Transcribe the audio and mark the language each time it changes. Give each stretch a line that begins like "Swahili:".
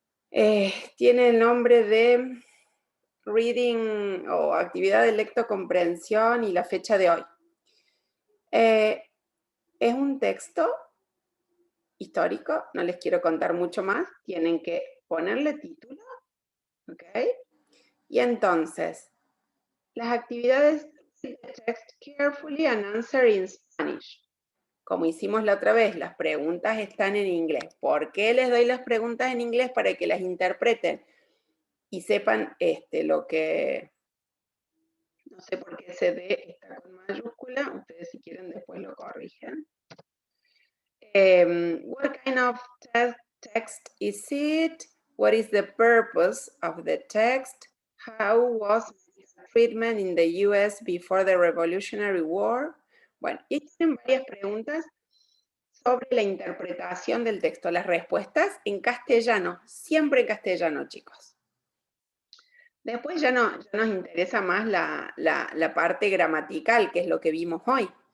Spanish: Tiene el nombre de reading o actividad de lectocomprensión y la fecha de hoy. Es un texto histórico, no les quiero contar mucho más, tienen que ponerle título, ¿ok? Y entonces, las actividades,
English: read the text carefully and answer in Spanish.
Spanish: Como hicimos la otra vez, las preguntas están en inglés. ¿Por qué les doy las preguntas en inglés? Para que las interpreten y sepan lo que... No sé por qué ese D está con mayúscula, ustedes si quieren después lo corrigen.
English: What kind of text is it? What is the purpose of the text? How was treatment in the US before the Revolutionary War?
Spanish: Bueno, y tienen varias preguntas sobre la interpretación del texto. Las respuestas en castellano, siempre en castellano, chicos. Después ya nos interesa más la parte gramatical, que es lo que vimos hoy.